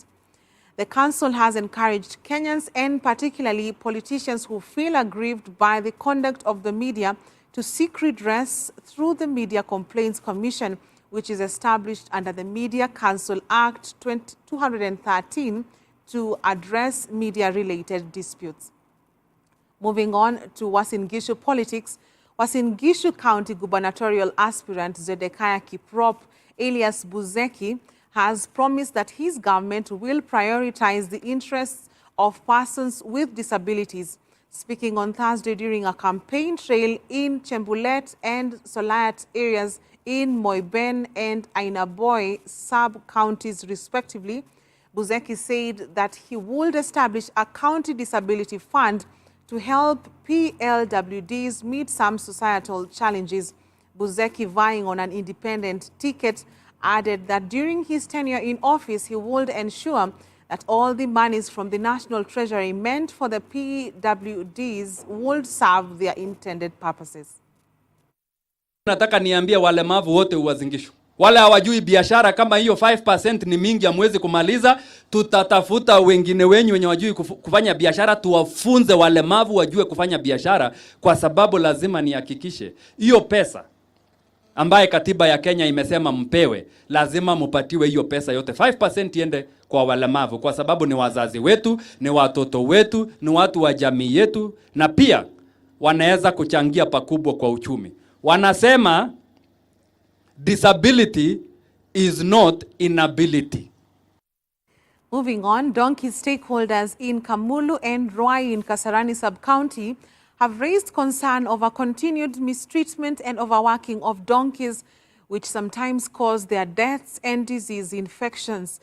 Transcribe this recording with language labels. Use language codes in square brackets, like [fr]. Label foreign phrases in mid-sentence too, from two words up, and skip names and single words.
[en] The Council has encouraged Kenyans and particularly politicians who feel aggrieved by the conduct of the media to seek redress through the Media Complaints Commission, which is established under the Media Council Act 213 to address media-related disputes. Moving on to Uasin Gishu politics, Uasin Gishu County gubernatorial aspirant Zedekiah Kiprop alias Buzeki has promised that his government will prioritize the interests of persons with disabilities. Speaking on Thursday during a campaign trail in Chembulet and Solayat areas in Moiben and Ainaboi sub-counties respectively, Buzeki said that he would establish a county disability fund to help PLWDs meet some societal challenges. Buzeki, vying on an independent ticket, added that during his tenure in office, he would ensure that all the monies from the National Treasury meant for the PWDs would serve their intended purposes. [sw] Nataka niambie walemavu wote Uasin Gishu, wale hawajui biashara, kama hiyo 5% ni mingi hamwezi kumaliza, tutatafuta wengine wenyu wenye wajui kufanya biashara, tuwafunze walemavu wajue kufanya biashara, kwa sababu lazima nihakikishe hiyo pesa ambaye katiba ya Kenya imesema mpewe, lazima mupatiwe hiyo pesa yote. 5% iende kwa walemavu, kwa sababu ni wazazi wetu, ni watoto wetu, ni watu wa jamii yetu, na pia wanaweza kuchangia pakubwa kwa uchumi. Wanasema [en] disability is not inability. Moving on, donkey stakeholders in Kamulu and Ruai in Kasarani sub-county have raised concern over continued mistreatment and overworking of donkeys, which sometimes cause their deaths and disease infections.